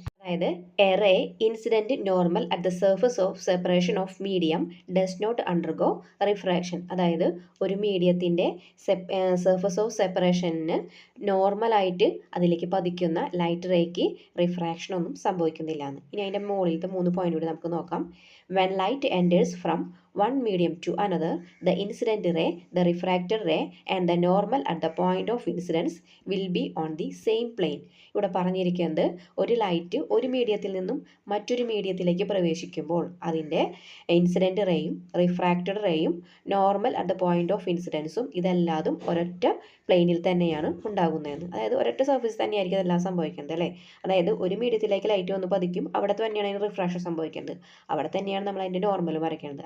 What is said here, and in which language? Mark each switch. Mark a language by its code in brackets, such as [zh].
[ml] അതായത് [en] A ray incident normal at the surface of separation of medium does not undergo refraction. [ml] അതായത് ഒരു മീഡിയത്തിൻ്റെ surface of സെപ്പറേഷന് നോർമലായിട്ട് അതിലേക്ക് പതിക്കുന്ന ലൈറ്റ് റേക്ക് റിഫ്രാക്ഷൻ ഒന്നും സംഭവിക്കുന്നില്ല എന്ന്. ഇനി അതിൻ്റെ മുകളിലത്തെ 3 പോയിന്റ് കൂടി നമുക്ക് നോക്കാം. [en] When light enters from one medium to another, the incident ray, the refracted ray and the normal at the point of incidence will be on the same plane. [ml] ഇവിടെ പറഞ്ഞിരിക്കുന്നത് ഒരു ലൈറ്റ് ഒരു മീഡിയത്തിൽ നിന്നും മറ്റൊരു മീഡിയത്തിലേക്ക് പ്രവേശിക്കുമ്പോൾ അതിൻ്റെ incident റേയും refracted റേയും normal at the point of ഇൻസിഡൻസും ഇതെല്ലാതും ഒരൊറ്റ പ്ലെയിനിൽ തന്നെയാണ് ഉണ്ടാകുന്നതെന്ന്. അതായത് ഒരൊറ്റ സർഫേസ് തന്നെയായിരിക്കും അതെല്ലാം സംഭവിക്കുന്നത് അല്ലേ. അതായത് ഒരു മീഡിയത്തിലേക്ക് ലൈറ്റ് വന്ന് പതിക്കും, അവിടെ തന്നെയാണ് അതിന് റിഫ്രാക്ഷൻ സംഭവിക്കുന്നത്, അവിടെ തന്നെയാണ് നമ്മൾ അതിൻ്റെ നോർമൽ വരയ്ക്കുന്നത്.